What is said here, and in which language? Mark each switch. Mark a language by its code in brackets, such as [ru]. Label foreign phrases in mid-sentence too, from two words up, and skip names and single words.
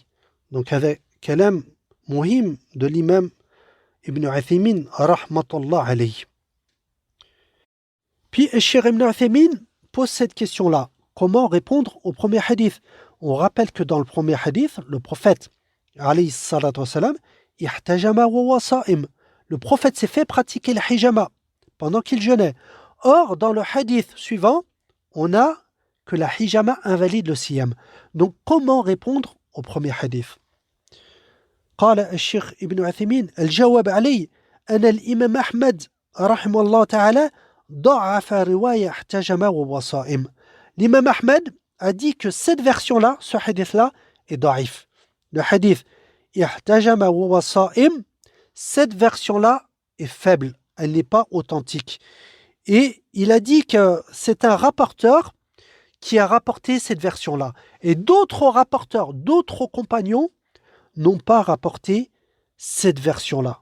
[fr] Donc avec [ar] كلام مهم [fr] de l'imam Ibn Uthaymin, [ar] رحمة الله عليه. [fr] Puis Cheikh Ibn Uthaymin pose cette question-là. Comment répondre au premier hadith? On rappelle que dans le premier hadith, le prophète, [ar] عليه الصلاة والسلام, احتجم وهو صائم. [fr] Le prophète s'est fait pratiquer le hijama pendant qu'il jeûnait. Or, dans le hadith suivant, on a que la hijama invalide le siyam. Donc, comment répondre au premier hadith? [ar] قال الشيخ ابن عثيمين الجواب عليه أن الإمام أحمد رحمه الله تعالى ضعف رواية احتجم وهو صائم. [fr] L'imam Ahmed a dit que cette version-là, ce hadith-là, est daif. Le hadith [ar] احتجم وهو صائم, [fr] cette version-là est faible, elle n'est pas authentique. Et il a dit que c'est un rapporteur qui a rapporté cette version-là. Et d'autres rapporteurs, d'autres compagnons n'ont pas rapporté cette version-là.